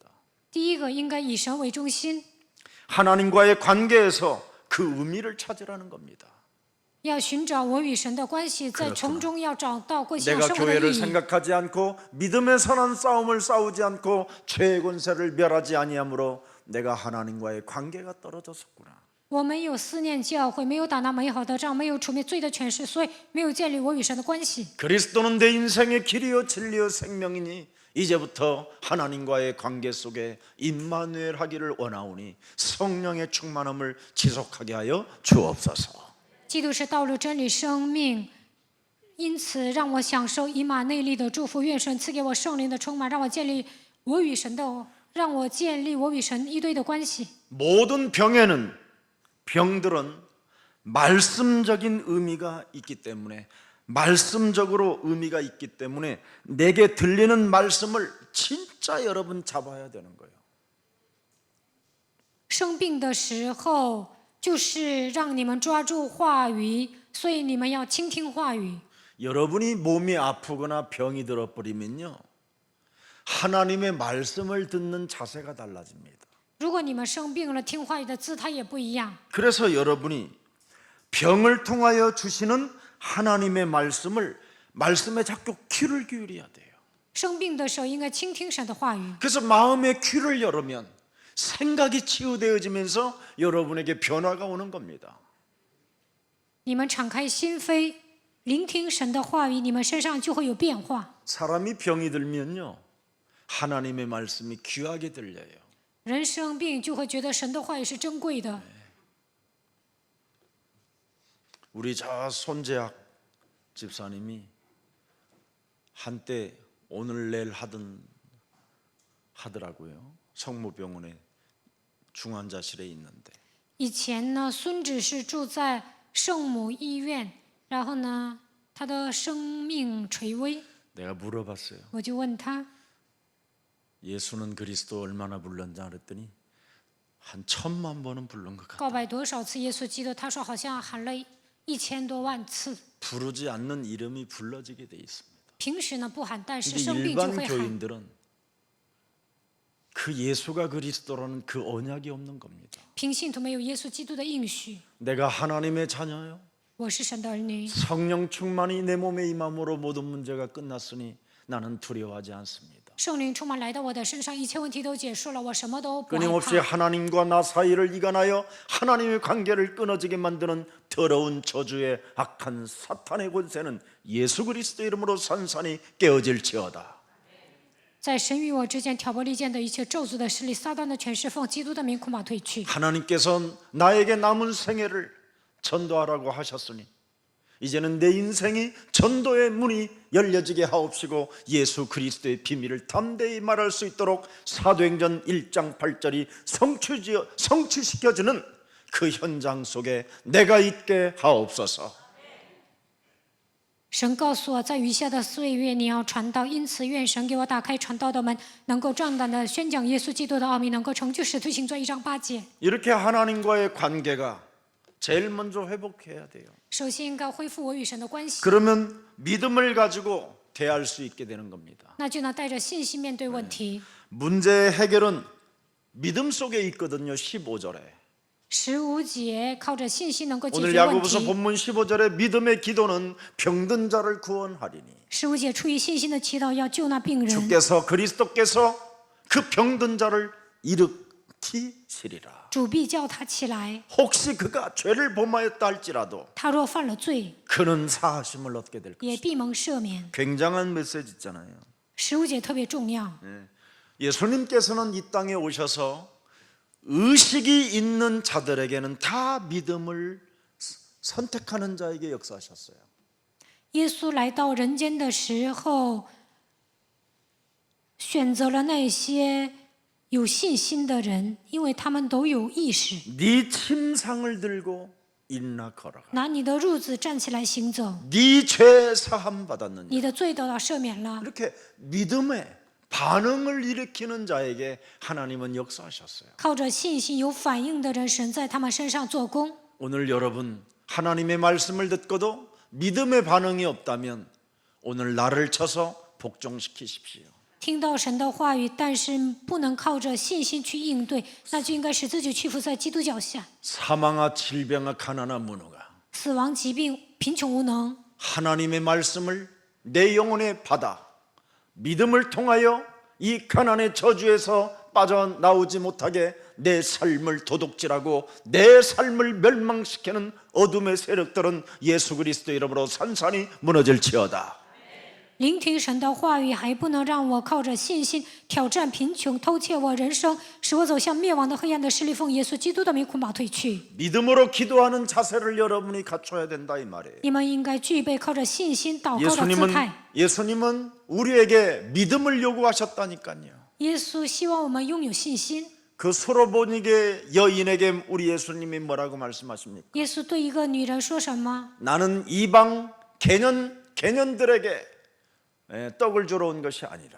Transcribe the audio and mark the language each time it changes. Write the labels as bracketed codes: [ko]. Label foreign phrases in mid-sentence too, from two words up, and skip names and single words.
[zh] 第一个应该以神为中心， [ko] 하나님과의 관계에서 그 의미를 찾으라는 겁니다. [zh] 要寻找我与神的关系，在从中要找到过信仰 [ko] 내가 [zh] 生活的 [ko] 교회를 [zh] 意义。 [ko] 생각하지 않고 믿음의 선한 싸움을 싸우지 않고 죄의 권세를 멸하지 아니하므로 내가 하나님과의 관계가 떨어졌었구나. [zh] 我没有思念教会，没有打那美好的仗，没有除灭罪的权势，所以没有建立我与神的关系。 [ko] 그리스도는 내 인생의 길이요 진리요 생명이니 이제부터 하나님과의 관계 속에 임마누엘 하기를 원하오니 성령의 충만함을 지속하게 하여 주옵소서. [zh] 基督是道路、真理、生命，因此让我享受以马内利的祝福。愿神赐给我圣灵的充满，让我建立我与神一对的关系。 [ko] 모든 병들은 말씀적인 의미가 있기 때문에 말씀적으로 의미가 있기 때문에 내게 들리는 말씀을 진짜 여러분 잡아야 되는 거예요. [zh] 生病的时候，就是让你们抓住话语，所以你们要倾听话语。 [ko] 여러분이 몸이 아프거나 병이 들어버리면요, 하나님의 말씀을 듣는 자세가 달라집니다. [zh] 如果你们生病了，听话语的姿态也不一样。 [ko] 그래서 여러분이 병을 통하여 주시는 하나님의 말씀에 자꾸 귀를 기울여야 돼요. [zh] 生病的时候应该倾听神的话语。 [ko] 그래서 마음의 귀를 열으면 생각이 치유되어지면서 여러분에게 변화가 오는 겁니다. [zh] 你们敞开心扉，聆听神的话语，你们身上就会有变化。 [ko] 사람이 병이 들면요, 하나님의 말씀이 귀하게 들려요. [zh] 人生病就会觉得神的话语是珍贵的。 [ko] 우리 저 손재학 집사님이 한때 오늘 내일 하더라고요. 성모병원에 중환자실에 있는데 [zh] 以前呢，孙子是住在圣母医院，然后呢，他的生命垂危， [ko] 내가 물어봤어요. [zh] 我就问他， [ko] 예수는 그리스도 얼마나 불렀냐 그랬더니 한 1000만 번은 부른 것 같아요. [zh] 告白多少次耶稣基督？他说好像喊了1000多万次。 [ko] 부르지 않는 이름이 불러지게 돼 있습니다. [zh] 平时呢不喊，但是 [ko] 근데 [zh] 生病就 [ko] 일반 [zh] 会喊。 [ko] 교인들은 그 예수가 그리스도라는 그 언약이 없는 겁니다. [zh] 平信徒没有耶稣基督的应许。 [ko] 내가 하나님의 자녀요, [zh] 我是神的儿女， [ko] 성령 충만이 내 몸에 임함으로 모든 문제가 끝났으니 나는 두려워하지 않습니다. [zh] 圣灵充满来到我的身上，一切问题都结束了，我什么都不害 [ko] 끊임없이 [zh] 怕。 [ko] 하나님과 나 사이를 이간하여 하나님의 관계를 끊어지게 만드는 더러운 저주의 악한 사탄의 권세는 예수 그리스도 이름으로 산산이 깨어질지어다. [zh] 在神与我之间挑拨离间的一切咒诅的势力，撒旦的权势，奉基督的名恐怕退去。 [ko] 하나님께서 나에게 남은 생애를 전도하라고 하셨으니 이제는 내 인생이 전도의 문이 열려지게 하옵시고 예수 그리스도의 비밀을 담대히 말할 수 있도록 사도행전 1장 8절이 성취시켜주는 그 현장 속에 내가 있게 하옵소서. [zh] 神告诉我，在余下的岁月，你要传道，因此愿神给我打开传道的门，能够壮胆的宣讲耶稣基督的奥秘，能够成就使徒行传1章8节。 [ko] 이렇게 하나님과의 관계가 제일 먼저 회복해야 돼요. [zh] 首先应该恢复我与神的关系， [ko] 그러면 믿음을 가지고 대할 수 있게 되는 겁니다. [zh] 那就能带着信心面对问题。 [ko] 문제의 해결은 믿음 속에 있거든요. 15절에 [zh] 15 节靠着信心能够解 [ko] 오늘 [zh] 决问 [ko] 야고보서 [zh] 题。 [ko] 본문 15절에 믿음의 기도는 병든 자를 구원하리니 [zh] 15 节出于信心的祈祷要救那病人， [ko] 그리스도께서 그 병든 자를 일으키시리라. [zh] 主必叫他起来。 [ko] 혹시 그가 죄를 범하였다 할지라도 [zh] 他若犯了罪， [ko] 그는 사하심을 얻게 될 [zh] 也 [ko] 것이다. [zh] 必蒙赦免。 [ko] 굉장한 메시지 있잖아요. [zh] 15节特别重要。 [ko] 예수님께서는 이 땅에 오셔서 의식이 있는 자들에게는 다 믿음을 선택하는 자에게 역사하셨어요. [zh] 耶稣来到人间的时候，选择了那些有信心的人，因为他们都有意识。 [ko] 네 침상을 들고 일어나 걸어가. [zh] 拿你的褥子站起来行走， [ko] 네 죄 사함 받았느냐. [zh] 你的罪得到赦免了。 [ko] 이렇게 믿음의 반응을 일으키는 자에게 하나님은 역사하셨어요. [zh] 靠着信心有反应的人，神在他们身上做工。 [ko] 오늘 여러분 하나님의 말씀을 듣고도 믿음의 반응이 없다면 오늘 나를 쳐서 복종시키십시오. [zh] 听到神的话语，但是不能靠着信心去应对，那就应该使自己屈服在基督脚下。 [ko] 사망아 질병아 가난아 무너가 [zh] 死亡、疾病、贫穷、无能， [ko] 하나님의 말씀을 내 영혼에 받아 믿음을 통하여 이 가난의 저주에서 빠져나오지 못하게 내 삶을 도둑질하고 내 삶을 멸망시키는 어둠의 세력들은 예수 그리스도 이름으로 산산이 무너질지어다. [zh] 聆听神的话语，还不能让我靠着信心挑战贫穷、偷窃我人生，使我走向灭亡的黑暗的势力，奉耶稣基督的名捆绑退去。 [ko] 믿음으로 기도하는 자세를 여러분이 갖춰야 된다 이 말이에요. [zh] 你们应该具备靠着信心祷告的姿态。 [ko] 예수님은 우리에게 믿음을 요구하셨다니까요. [zh] 耶稣希望我们拥有信心。 [ko] 그 수로보니게 여인에게 우리 예수님이 뭐라고 말씀하십니까? [zh] 耶稣对一个女人说什么？ [ko] 나는 이방 개년들에게 떡을 주러 온 것이 아니라